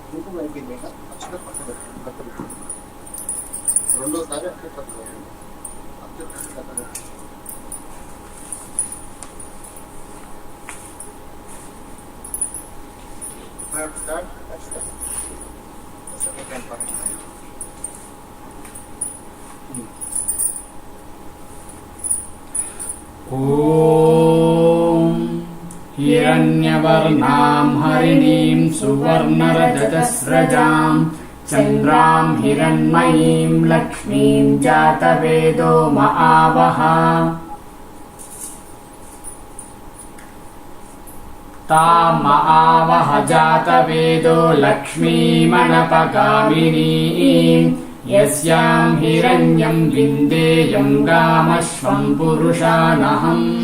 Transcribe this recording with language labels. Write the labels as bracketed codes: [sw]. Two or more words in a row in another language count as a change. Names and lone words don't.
[te] సంవత్సరం అయిపోయింది కదా, అక్షత పక్కన పెట్టండి, పక్కన పెట్టండి. రెండోసారి అక్షత పక్కన పెట్టండి, అక్షత పక్కన పెట్టండి. [en] Start అక్షత second time పక్కన. [sa] ఓం हिरण्यवर्णां हरिणीं सुवर्णरजतस्रजां चन्द्रां हिरण्मयीं लक्ष्मीं जातवेदो महावः तां महावः जातवेदो लक्ष्मीमनपगामिनीं यस्यां हिरण्यं विन्देयं गामश्वं पुरुषानहम्